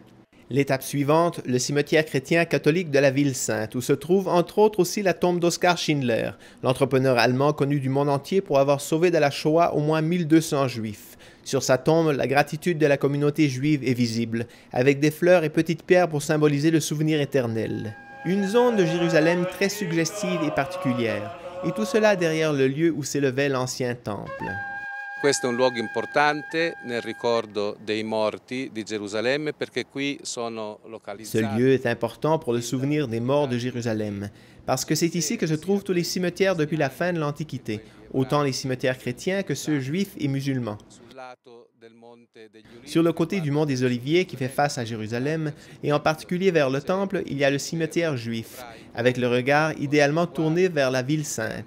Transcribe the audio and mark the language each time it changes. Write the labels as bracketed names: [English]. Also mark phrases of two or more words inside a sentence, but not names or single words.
[French] L'étape suivante, le cimetière chrétien catholique de la ville sainte, où se trouve entre autres aussi la tombe d'Oskar Schindler, l'entrepreneur allemand connu du monde entier pour avoir sauvé de la Shoah au moins 1200 juifs. Sur sa tombe, la gratitude de la communauté juive est visible, avec des fleurs et petites pierres pour symboliser le souvenir éternel. Une zone de Jérusalem très suggestive et particulière, et tout cela derrière le lieu où s'élevait l'ancien temple. [Italian] Questo è un luogo importante nel ricordo dei morti di Gerusalemme perché qui sono localizzati. [French] Ce lieu est important pour le souvenir des morts de Jérusalem, parce que c'est ici que se trouvent tous les cimetières depuis la fin de l'Antiquité, autant les cimetières chrétiens que ceux juifs et musulmans. Sur le côté du mont des Oliviers qui fait face à Jérusalem, et en particulier vers le temple, il y a le cimetière juif, avec le regard idéalement tourné vers la ville sainte.